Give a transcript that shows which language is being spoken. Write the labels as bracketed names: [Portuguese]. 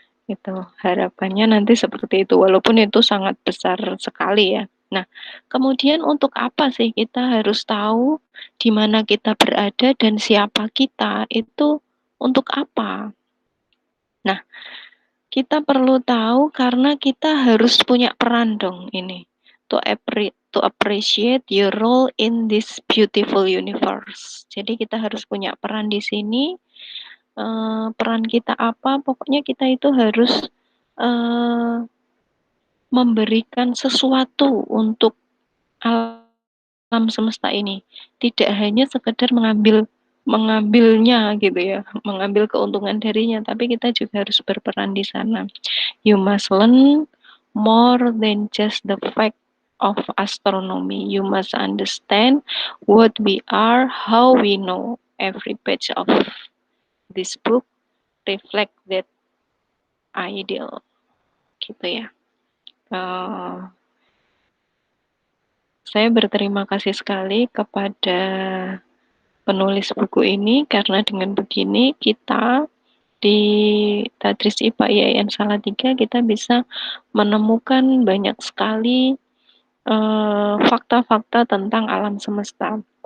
[Indonesian] Itu harapannya nanti seperti itu, walaupun itu sangat besar sekali ya. Nah, kemudian untuk apa sih kita harus tahu di mana kita berada dan siapa kita, itu untuk apa? Nah, kita perlu tahu karena kita harus punya peran dong ini. [English] To appreciate your role in this beautiful universe. [Indonesian] Jadi kita harus punya peran di sini. Peran kita apa? Pokoknya kita itu harus memberikan sesuatu untuk alam semesta ini. Tidak hanya sekedar mengambilnya gitu ya, mengambil keuntungan darinya, tapi kita juga harus berperan di sana. [English] You must learn more than just the fact of astronomy. You must understand what we are, how we know. Every page of this book reflect that ideal. [Indonesian] Gitu ya. Saya berterima kasih sekali kepada penulis buku ini karena dengan begini kita di Tadris IPA IAIN Salatiga kita bisa menemukan banyak sekali fakta-fakta tentang alam semesta.